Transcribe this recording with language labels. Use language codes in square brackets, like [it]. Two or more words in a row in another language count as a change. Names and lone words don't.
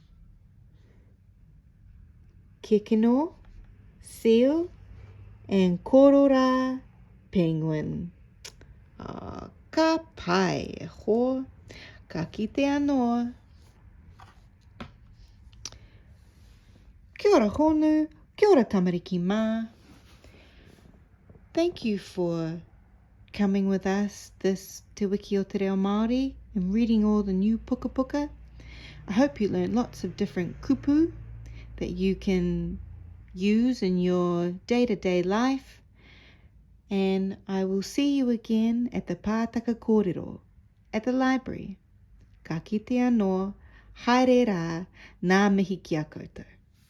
[en] Kekeno, seal, and kōrero, penguin. [mi] Ka pai ho, ka kite anō. Kia ora honu, kia ora tamariki mā. [en] Thank you for coming with us this Te Wiki o te reo Māori and reading all the new puka. I hope you learned lots of different kupu that you can use in your day-to-day life. And I will see you again at the Pātaka Kōrero at the library. [mi] Ka kite anō, haere rā, ngā mihi ki a koutou.